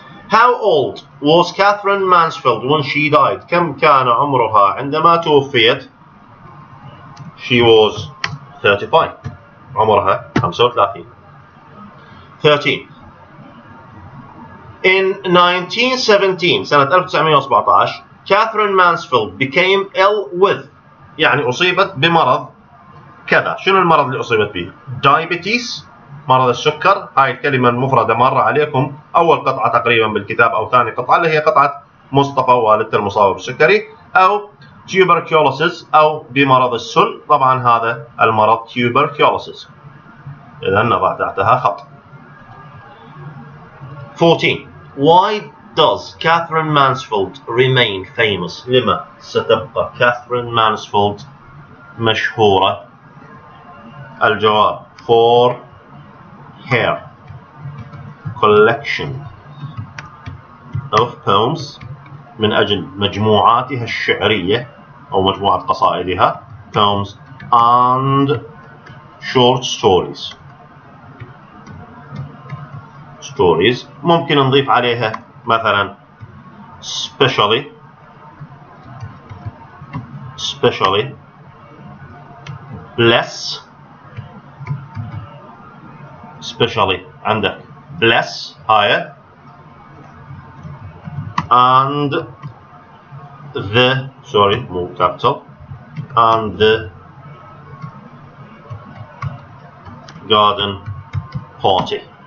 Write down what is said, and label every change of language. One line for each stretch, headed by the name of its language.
English: How old was Catherine Mansfield when she died?
Arabic: كم كان عمرها عندما توفيت؟
English: She was 35.
Arabic: عمرها 35. 13.
English: In 1917
Arabic: سنة 1917
English: Catherine Mansfield became ill with
Arabic: يعني أصيبت بمرض كذا. شنو المرض اللي أصيبت به؟ Diabetes مرض السكر. هاي الكلمة المفردة مرة عليكم أول قطعة تقريبا بالكتاب أو ثاني قطعة اللي هي قطعة مصطفى والدة المصاب بالسكري، أو tuberculosis أو بمرض السل. طبعا هذا المرض tuberculosis، إذا نضع تحتها خط. 14.
English: Why does Catherine Mansfield remain famous?
Arabic: لما ستبقى كاثرين مانسفيلد مشهورة؟ الجواب
English: for her collection of poems
Arabic: من أجل مجموعاتها الشعرية أو مجموعة قصائدها
English: poems and short stories.
Arabic: ممكن نضيف عليها مثلا
English: specially bless. especially عندك bless هاي and the مو capital and the garden party.